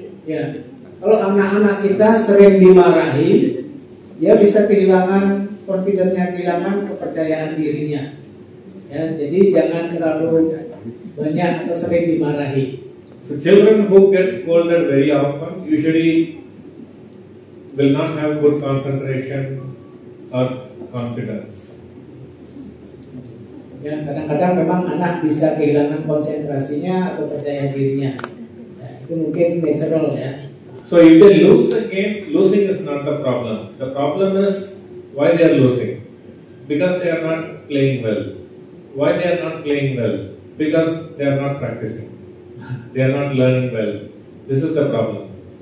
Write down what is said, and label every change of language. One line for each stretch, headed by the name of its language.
Indonesian: Ya. Kalau anak-anak kita sering dimarahi, dia bisa kehilangan confidence-nya, kehilangan kepercayaan dirinya. Ya, jadi jangan terlalu banyak atau sering dimarahi.
English: So children who get scolded very often usually will not have good concentration or confidence.
Indonesian: Ya, kadang-kadang memang anak bisa kehilangan konsentrasinya atau percaya dirinya. Ya, itu mungkin natural ya.
English: So if they lose the game, losing is not the problem. The problem is why they are losing. Because they are not playing well. Why they are not playing well? Because they are not practicing. They are not learning well. This is the problem.